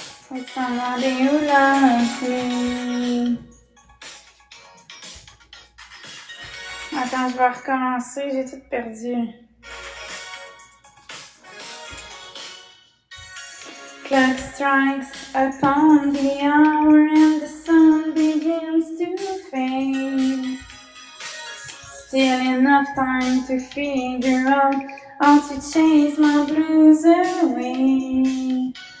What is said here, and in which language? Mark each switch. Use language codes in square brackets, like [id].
[en] With somebody who loves me. [fr] Attends, je vais recommencer, j'ai tout perdu. [en] Clock strikes upon the hour and the sun begins to fade. Still enough time to figure out how to chase my blues away.